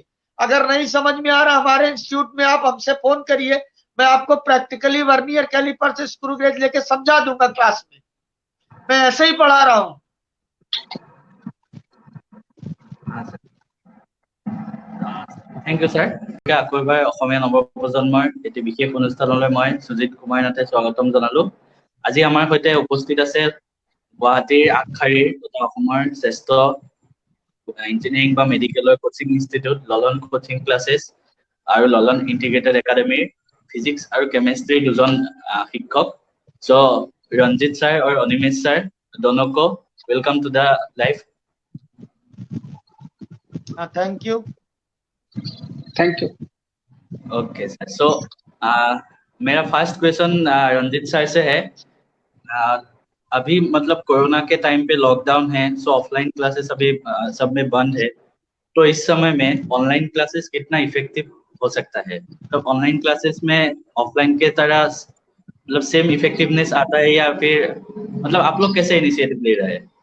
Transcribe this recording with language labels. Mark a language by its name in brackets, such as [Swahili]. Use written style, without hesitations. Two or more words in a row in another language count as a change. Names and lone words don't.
[Hindi] अगर नहीं समझ में आ रहा, हमारे इंस्टीट्यूट में आप हमसे फोन करिए, मैं आपको [English] practically vernier calipers, screw gauge [Hindi] लेके समझा दूंगा क्लास में, मैं ऐसे ही पढ़ा रहा हूँ। [English] Thank you sir. [Assamese] আকৌ এবাৰ অসমীয়া নৱপ্ৰজন্মৰ এটি বিশেষ অনুষ্ঠানলৈ মই সুজিত কুমাৰ নাথে স্বাগতম জনালো। আজি আমাৰ সৈতে উপস্থিত আছে গুৱাহাটীৰ আগশাৰীৰ তথা অসমৰ শ্ৰেষ্ঠ ইঞ্জিনিয়াৰিং বা মেডিকেলৰ [English] coaching institute [Assamese] ললন কোচিং ক্লাছেছ আৰু ললন ইণ্টিগ্ৰেটেড একাডেমীৰ ফিজিক্স আৰু কেমেষ্ট্ৰিৰ দুজন শিক্ষক। সো ৰঞ্জিত ছাৰ আৰু অনিমেশ ছাৰ, [Hindi] दोनों को [English] Welcome to the life. Thank you. Thank you. OK sir, [Hindi] सो मेरा [English] first question [Hindi] रंजीत सर से है। अभी मतलब कोरोना के टाइम पे लॉकडाउन है, सो [English] offline classes [Hindi] अभी सब में बंद है, तो इस समय में [English] online classes [Hindi] कितना इफेक्टिव हो सकता है? तो [English] online classes [Hindi] में ऑफलाइन के तरह मतलब [English] same effectiveness [Hindi] आता है या फिर मतलब आप लोग कैसे इनिशिएटिव ले रहे हैं?